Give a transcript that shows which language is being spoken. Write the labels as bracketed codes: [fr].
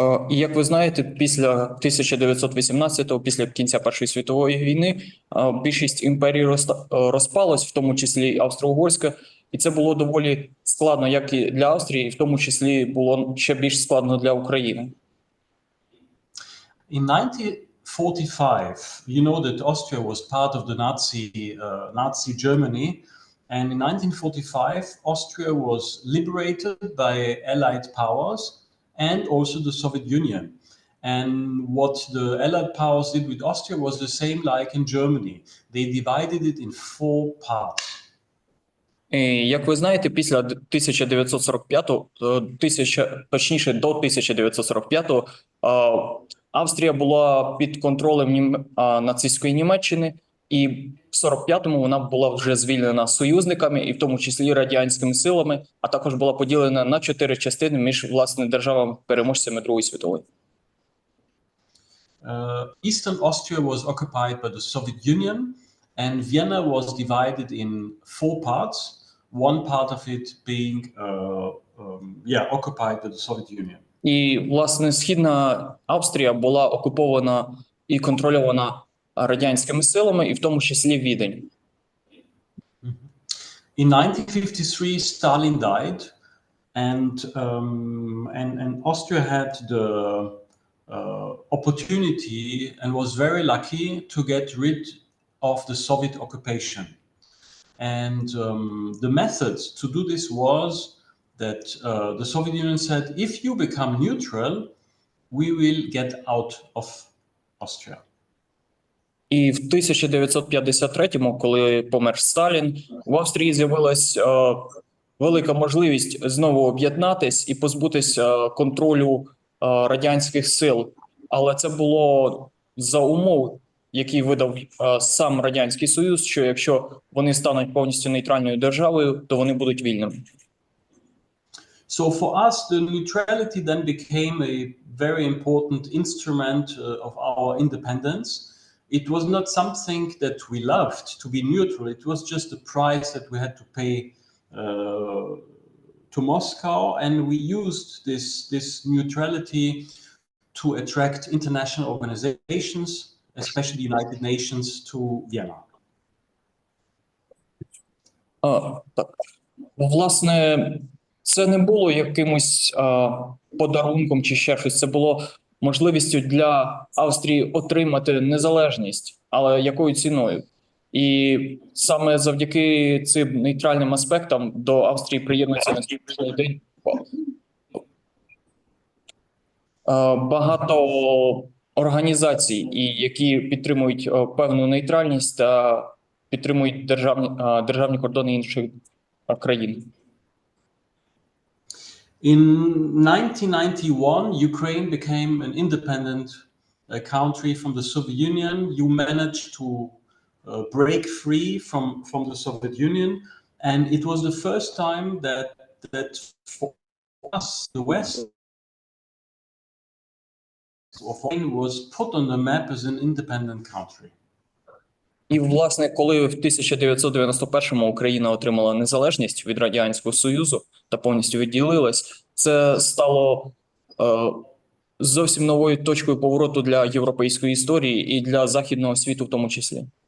[uk] І як ви знаєте, після 1918-го, після кінця Першої світової війни, більшість імперій розпалась, в тому числі Австро-Угорська, і це було доволі складно як і для Австрії, і в тому числі було ще більш складно для України. [en] In 1945, you know that Austria was part of the Nazi Germany, and in 1945, Austria was liberated by Allied powers and also the Soviet Union. And what the Allied powers did with Austria was the same like in Germany. They divided it in 4 parts. [uk] І, як ви знаєте, після 1945-го, точніше до 1945-го, Австрія була під контролем нацистської Німеччини, і в 45-му вона була вже звільнена союзниками, і в тому числі радянськими силами, а також була поділена на 4 частини між, власне, державами-переможцями Другої світової. [en] Eastern Austria was occupied by the Soviet Union, and Vienna was divided in 4 parts, one part of it being occupied by the Soviet Union. [uk] І, власне, Східна Австрія була окупована і контрольована радянськими силами, і в тому числі Відень. [en] In 1953, Stalin died, and Austria had the opportunity and was very lucky to get rid of the Soviet occupation. And the method to do this was that the Soviet Union said, if you become neutral, we will get out of Austria. [uk] І в 1953-му, коли помер Сталін, в Австрії з'явилась велика можливість знову об'єднатись і позбутися контролю радянських сил. Але це було за умов, які видав сам Радянський Союз, що якщо вони стануть повністю нейтральною державою, то вони будуть вільними. [en] So for us, the neutrality then became a very important instrument of our independence. It was not something that we loved to be neutral. It was just a price that we had to pay to Moscow, and we used this neutrality to attract international organizations, especially the United Nations, to Vienna. [uk] Так. Власне, це не було якимось подарунком чи ще щось. Це було можливістю для Австрії отримати незалежність, але якою ціною? І саме завдяки цим нейтральним аспектам до Австрії приєднується на сьогоднішній день багато організацій, які підтримують певну нейтральність та підтримують державні кордони інших країн. [en] In 1991, Ukraine became an independent country from the Soviet Union. You managed to break free from the Soviet Union, and it was the first time that for us, the West, was put on the map as an independent country. [uk] І, власне, коли в 1991-му Україна отримала незалежність від Радянського Союзу та повністю відділилась, це стало зовсім новою точкою повороту для європейської історії і для західного світу в тому числі.